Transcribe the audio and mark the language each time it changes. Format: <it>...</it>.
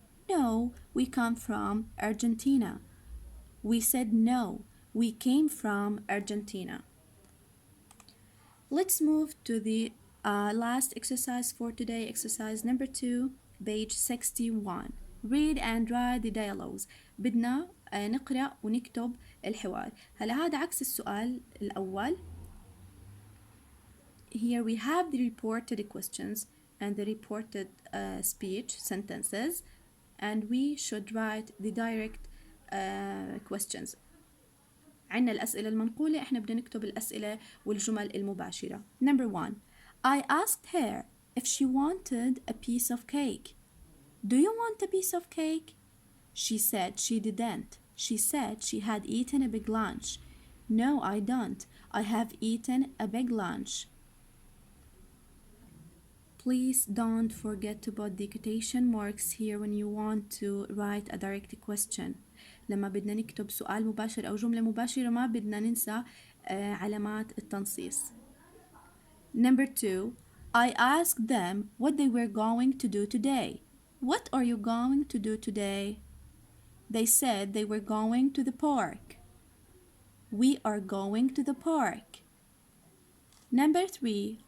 <en>No, we come from Argentina. We said no, we came from Argentina. Let's move to the last exercise for today, exercise number 2, page 61. Read and write the dialogues.</en> <ar>بدنا نقرأ ونكتب الحوار. هلا هذا عكس السؤال الأول.</ar> <en>Here we have the reported questions and the reported speech sentences, and we should write the direct questions.</en> <ar>عنا الأسئلة المنقولة، إحنا بدنا نكتب الأسئلة والجمل المباشرة.</ar> <en>Number 1. I asked her if she wanted a piece of cake. Do you want a piece of cake? She said she didn't. She said she had eaten a big lunch. No, I don't. I have eaten a big lunch. Please don't forget to put the quotation marks here when you want to write a direct question.</en> <ar>لما بدنا نكتب سؤال مباشر أو جملة مباشرة ما بدنا ننسى علامات التنصيص.</ar> <en>Number 2. I asked them what they were going to do today. What are you going to do today? They said they were going to the park. We are going to the park. Number 3.</en>